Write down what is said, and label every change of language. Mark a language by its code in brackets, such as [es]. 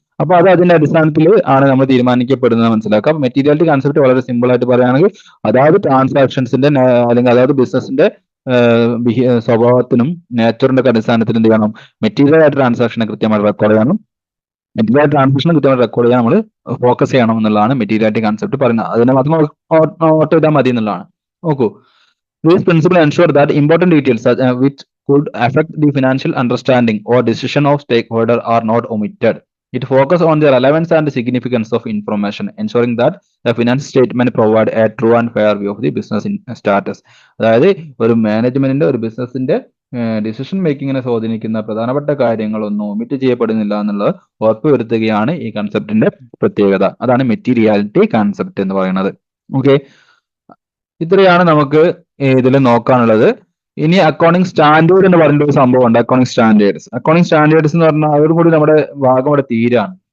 [ml] അപ്പൊ അത് അതിന്റെ അടിസ്ഥാനത്തിൽ ആണ് നമ്മൾ തീരുമാനിക്കപ്പെടുന്നത് മനസ്സിലാക്കാം. മെറ്റീരിയാലിറ്റി കൺസെപ്റ്റ് വളരെ സിമ്പിൾ ആയിട്ട് പറയുകയാണെങ്കിൽ അതായത് ട്രാൻസാക്ഷൻസിന്റെ അല്ലെങ്കിൽ അതായത് ബിസിനസിന്റെ സ്വഭാവത്തിനും നേച്ചറിന്റെ അടിസ്ഥാനത്തിൽ എന്ത് ചെയ്യണം, മെറ്റീരിയൽ ആയിട്ട് ട്രാൻസാക്ഷനെ കൃത്യമായിട്ട് റെക്കോർഡ് ചെയ്യണം. മെറ്റീരിയൽ ട്രാൻസാക്ഷൻ കൃത്യമായിട്ട് റെക്കോർഡ് ചെയ്യാൻ നമ്മൾ ഫോക്കസ് ചെയ്യണം എന്നുള്ളതാണ് മെറ്റീരിയാലിറ്റി കൺസെപ്റ്റ് പറയുന്നത്. അതിനെ മാത്രം നോട്ട് ചെയ്താൽ മതി എന്നുള്ളതാണ്. [en] നോക്കൂ, this principle ensure that important details which could affect the financial understanding or decision of stakeholder are not omitted. It focuses on the relevance and significance of information, ensuring that the finance statement provide a true and fair view of the business status. [ml] അതായത് ഒരു മാനേജ്മെന്റിന്റെ ഒരു ബിസിനസിന്റെ decision മേക്കിങ്ങിനെ സ്വാധീനിക്കുന്ന പ്രധാനപ്പെട്ട കാര്യങ്ങളൊന്നും omit ചെയ്യപ്പെടുന്നില്ല എന്നുള്ളത് ഉറപ്പുവരുത്തുകയാണ് ഈ കൺസെപ്റ്റിന്റെ പ്രത്യേകത. അതാണ് മെറ്റീരിയാലിറ്റി കൺസെപ്റ്റ് എന്ന് പറയുന്നത്. ഓക്കെ, ഇത്രയാണ് നമുക്ക് ഇതിൽ നോക്കാനുള്ളത്. ഇനി അക്കൗണ്ടിങ് സ്റ്റാൻഡേർഡ് എന്ന് പറഞ്ഞ ഒരു സംഭവം ഉണ്ട്. അക്കൗണ്ടിങ് സ്റ്റാൻഡേർഡ്സ് എന്ന് പറഞ്ഞാൽ അതോടും കൂടി നമ്മുടെ ഭാഗം ഇവിടെ തീരാണ്.